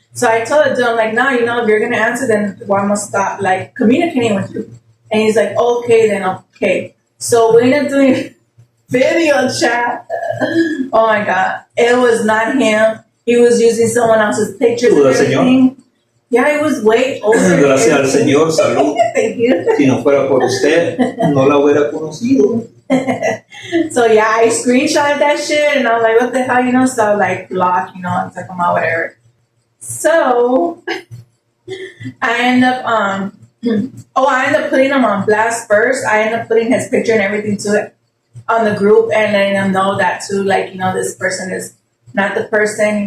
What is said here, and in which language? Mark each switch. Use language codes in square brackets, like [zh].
[en] So I told the dude, I'm like, no, if you're gonna answer, then why am I stop like communicating with you? And he's like, okay, then okay. So we ended up doing video chat. Oh my god, it was not him. He was using someone else's pictures and everything. Yeah, it was way older. [es] Gracias al Señor, salud. [en] Thank you. [es] Si no fuera por usted, no la hubiera conocido. [en] So yeah, I screenshotted that shit, and I was like, what the hell, So like block, and talking about whatever. So I end up I end up putting him on blast first. I end up putting his picture and everything to it on the group and letting them know that too, like, this person is not the person,